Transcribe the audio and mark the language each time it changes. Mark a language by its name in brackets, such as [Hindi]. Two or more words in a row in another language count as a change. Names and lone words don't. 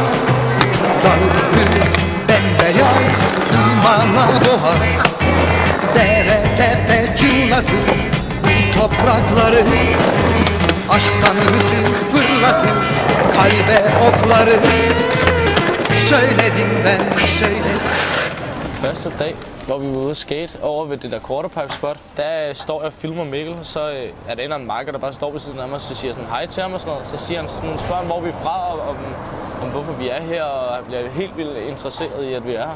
[Turkish] Dalları bembeyaz dumana boğar. Dere tepe cırlatır bu toprakları. Aşk tanrısı fırlatır kalbe okları. Söyledim ben, söyledim. [Danish] Første dag, hvor vi var ude at skate over ved det der quarterpipe-spot, der står jeg og filmer Mikkel, så er der en eller anden marker, der bare står ved siden af mig, og så siger sådan hej til ham og sådan noget. Så siger han sådan, spørger hvor vi er fra, og om hvorfor vi er her, og han bliver helt vildt interesseret i, at vi er her.